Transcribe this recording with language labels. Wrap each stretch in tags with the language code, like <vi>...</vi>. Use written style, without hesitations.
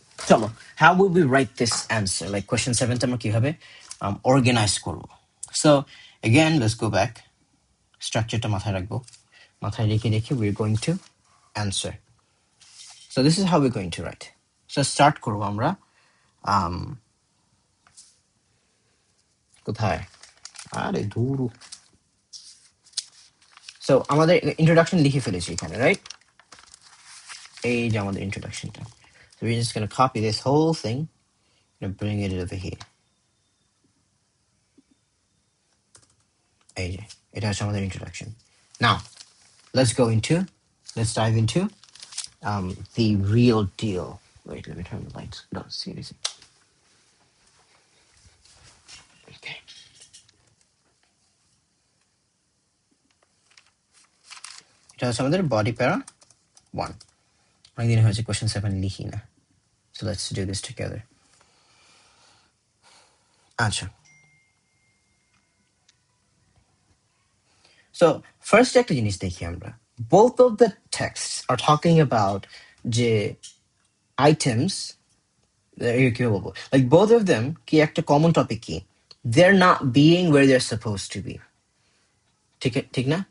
<bn>চলো,</bn> <en>how would we write this answer? Like question 7 টা</en> <bn>আমরা কিভাবে</bn> <en>organize করব? So again, let's go back.</en> <bn>স্ট্রাকচারটা মাথায় রাখবো, মাথায় রেখে রেখে</bn> <en>we're going to answer. So this is how we're going to write. So start</en> <bn>করব আমরা কোথায়? আরে দূর। সো আমাদের ইন্ট্রোডাকশন লিখে ফেলেছি এখানে, রাইট? এই যে আমাদের ইন্ট্রোডাকশনটা।</bn> <en>So we're just going to copy this whole thing and bring it over here.</en> <bn>এই যে এটা হচ্ছে আমাদের introduction.</bn> <en>Now let's dive into the real deal. Wait, let me turn the lights. No, seriously. Okay.</en> <bn>এটা হচ্ছে আমাদের body para 1. অনেকদিন হয়েছে question 7 লিখি না।</bn> <en>So let's do this together. আচ্ছা, so first একটা জিনিস দেখি আমরা, both of the texts are talking about যে items,</en> <bn>কি বলবো,</bn> <en>like both of them কি একটা common topic কি, they're not being where they're supposed to be.</en> <bn>ঠিক না?</bn>